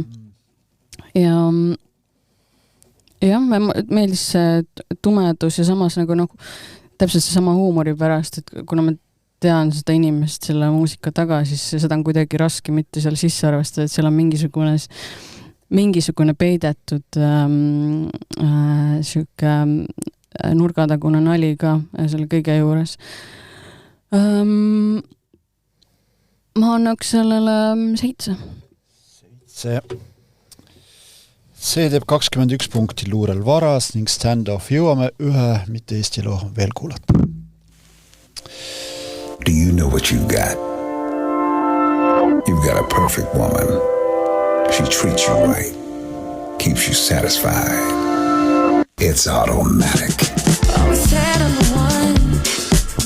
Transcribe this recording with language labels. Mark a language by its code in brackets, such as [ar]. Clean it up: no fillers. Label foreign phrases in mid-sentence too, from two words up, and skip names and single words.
[et] Ja meeldis see tumedus ja samas nagu täpselt see sama huumori pärast, et kuna ma tean seda inimest selle muusika taga, siis seda on kuidagi raske mitte seal sisse arvestada, et seal on mingisugune peidetud siuke nurgatagune nali ka selle kõige juures. Ma annaks sellele 7. See teeb 21 punkti Luurel varas ning stand-off jõuame ühe mitte Eesti loo veel kuulata. [en] Do you know what you got? You've got a perfect woman. She treats you right, keeps you satisfied. It's automatic. Always said I'm the one.